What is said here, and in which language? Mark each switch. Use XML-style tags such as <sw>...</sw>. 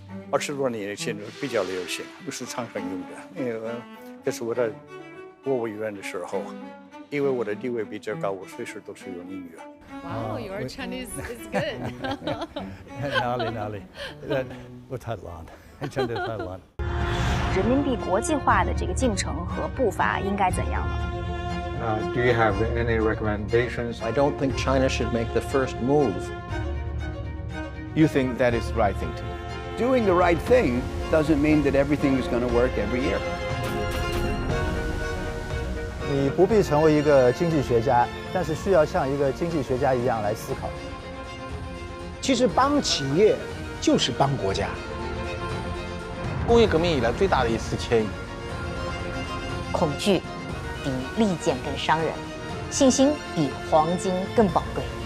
<zh>20多年前比较流行，不是常常用的。因为这是我在国务院的时候，因为我的地位比较高，我随时都是用英语。</zh> <en>Wow, your Chinese is good. 哪里，不太难，真的太难。</en> <zh>人民币国际化的这个进程和步伐应该怎样呢？</zh> <en>Do you have any recommendations? I don't think China should make the first move. You think that is the right thing to do? Doing the right thing doesn't mean that everything is going to work every year.</en> <zh>你不必成为一个经济学家，但是需要像一个经济学家一样来思考。其实帮企业就是帮国家。工业革命以来最大的一次迁移。恐惧比利剑更伤人，信心比黄金更宝贵。</zh>